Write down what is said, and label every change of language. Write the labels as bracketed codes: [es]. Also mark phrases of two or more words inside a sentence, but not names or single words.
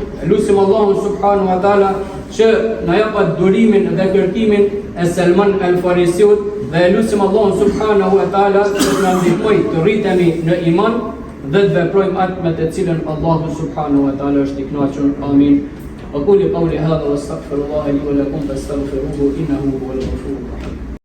[sq] E lutim Allahun [ar] سبحانه وتعالى [sq] që na japë durimin dhe kërkimin e Salman al-Farisiut dhe e lutim Allahun [ar] سبحانه وتعالى [sq] që të na ndihmojë të rritemi në iman dhe të veprojmë atë me të cilën Allahu [ar] سبحانه وتعالى [sq] është i kënaqur. Amin. [ar] أقول قولي هذا واستغفر الله لي ولكم فاستغفروه إنه هو الغفور الرحيم.